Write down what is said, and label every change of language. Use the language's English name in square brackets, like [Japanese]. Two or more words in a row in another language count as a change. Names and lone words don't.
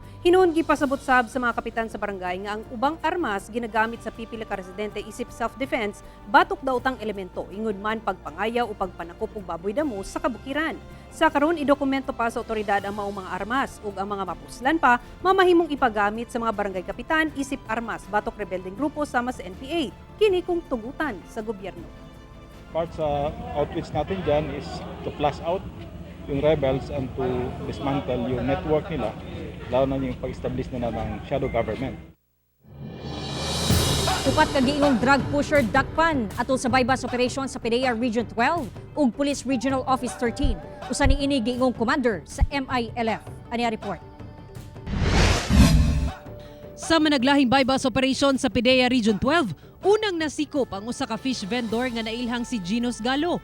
[Cebuano] Hinuon gipasabot sab sa mga kapitan sa barangay nga ang ubang armas ginagamit sa pipila ka residente isip self-defense, batok daw tang elemento ingod man pagpangayaw o pagpanakop og baboy damo sa kabukiran. Sa karon idokumento pa sa otoridad ang maong mga armas ug ang mga mapuslan pa mamahimong ipagamit sa mga barangay kapitan isip armas batok rebeldeng grupo sama sa NPA. Kini kung tugutan sa gobyerno. [Filipino] Part sa outreach natin dyan [English] is to flush out [Filipino] yung [English] rebels and to dismantle [Filipino] yung network nila, lalo na yung pag-establish nila ng [English] shadow government. [Cebuano] Upat ka giingong [English] drug pusher [Cebuano] dakpan atol sa [English] bypass operation [Cebuano] sa PDEA Region 12 ug Police Regional Office 13. Usa ni ini giingong commander sa MILF. Ani report. Sa managlahing [English] bypass operation [Cebuano] sa PDEA Region 12, unang nasikop ang usa ka [English] fish vendor [Cebuano] nga nailhang si Ginos Galo.